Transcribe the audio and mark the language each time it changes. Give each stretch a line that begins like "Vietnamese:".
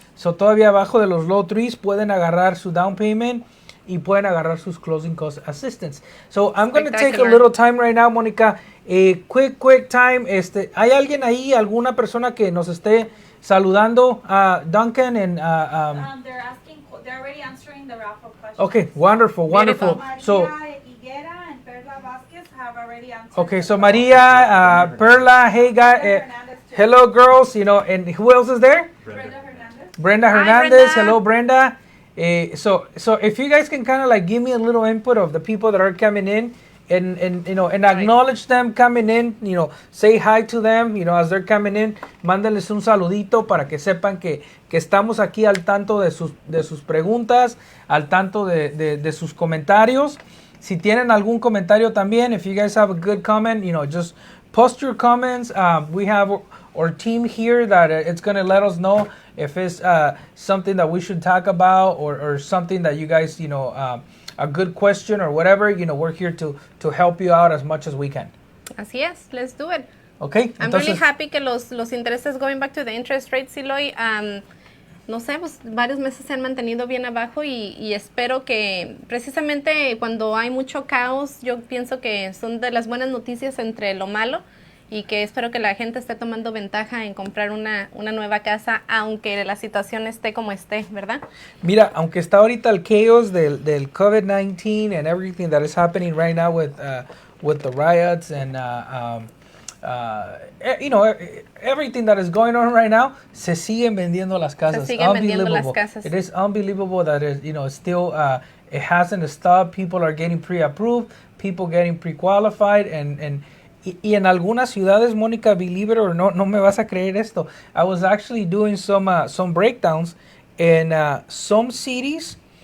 Spanish: So todavía abajo de los low 3s pueden agarrar su down payment y pueden agarrar sus closing cost assistance.
English: So I'm going to take a Spectacular. little time right now, Monica. Quick time.
Spanish: ¿Hay alguien ahí, alguna persona que nos esté saludando?
English: Duncan and They're already answering the raffle question. okay, wonderful. Beautiful. So Higuera and Perla Vasquez have already answered. okay, so Maria, Perla, hey guys, hello girls, and who else is there? Brenda Hernandez. Brenda Hi, Hernandez. Brenda. Hello, Brenda. So if you guys can kind of like give me a little input of the people that are coming in and acknowledge them coming in, say hi to them, as they're coming in,
Spanish: mándenles un saludito para que sepan que estamos aquí al tanto de sus preguntas, al tanto de sus comentarios. Si tienen algún comentario también,
English: if you guys have a good comment, just post your comments. We have our team here that it's going to let us know if it's something that we should talk about or something that you guys, a good question or whatever, we're here to help you out as much as we can.
Spanish: Así es,
English: let's do it. Okay? I'm really happy
Spanish: que los intereses,
English: going back to the interest rates,
Spanish: Eloy, no sé, pues varios meses se han mantenido bien abajo y espero que precisamente cuando hay mucho caos, yo pienso que son de las buenas noticias entre lo malo y que espero que la gente esté tomando ventaja en comprar una nueva casa, aunque la situación esté como esté, ¿verdad? Mira, aunque está ahorita el
English: chaos del COVID-19 and everything that is happening right now with the riots and everything that is going on right now,
Spanish: se siguen vendiendo las casas. Se siguen vendiendo las casas.
English: It is unbelievable that it, still it hasn't stopped. People are getting pre-approved, people getting pre-qualified,
Spanish: y en algunas ciudades, Mónica,
English: believe it or not,
Spanish: no me vas a creer esto.
English: I was actually doing some breakdowns in some cities.